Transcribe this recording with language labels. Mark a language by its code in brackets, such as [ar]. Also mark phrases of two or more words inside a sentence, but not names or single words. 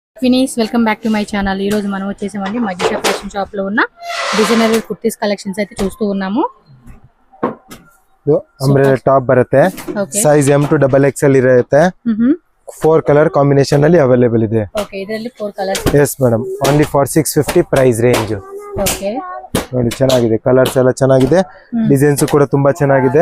[en] finish welcome back to my channel. [te] ఈ రోజు మనం వచ్చేసామండి మజిషా ఫ్యాషన్ షాప్ లో ఉన్న [en] designer kurtis collections [te] అయితే చూస్తూ ఉన్నాము. [en] umbrella top [kn] ಬರುತ್ತೆ, ಸೈಜ್ M to XXL ಇರುತ್ತೆ. 4 [en] colour combination [kn] ಅಲ್ಲಿ ಅವೈಲೇಬಲ್ ಇದೆ. ಓಕೆ, ಇದರಲ್ಲಿ 4 ಕಲರ್ಸ್. [en] yes madam, only for 650 price range. [kn] ಓಕೆ ನೋಡಿ, ಚೆನ್ನಾಗಿದೆ, ಕಲರ್ಸ್ ಎಲ್ಲ ಚೆನ್ನಾಗಿದೆ, ಡಿಸೈನ್ಸ್ ಕೂಡ ತುಂಬಾ ಚೆನ್ನಾಗಿದೆ.